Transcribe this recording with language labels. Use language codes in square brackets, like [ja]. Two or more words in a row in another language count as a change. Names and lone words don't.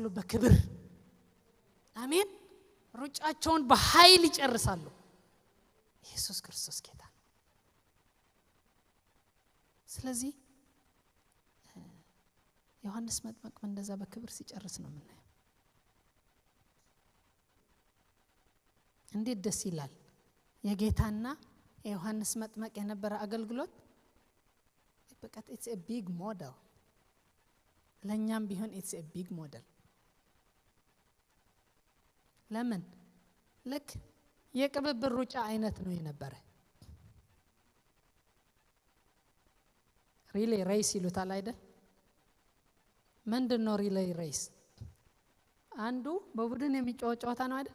[am] በክብር አሜን። ሩጫቸውን በኃይል ይጨርሳሉ። ኢየሱስ ክርስቶስ ጌታ ነው። ስለዚህ ዮሐንስ መጥምቅ እንደዛ በክብር ሲጨርስ ነው የምናየው። እንዴት ደስ ይላል! የጌታና የዮሐንስ መጥምቅ የነበረ አገልግሎት በቃ [en] it's a big model። [am] ለኛም ቢሆን [en] it's a big model። [am] ለምን? ልክ የቅብብር ሩጫ አይነት ነው የነበረ። [en] relay race [am] ይሉታል አይደል? ምንድነው [en] relay race? [am] አንዱ በቡድን የሚጫወት ጨዋታ ነው አይደል?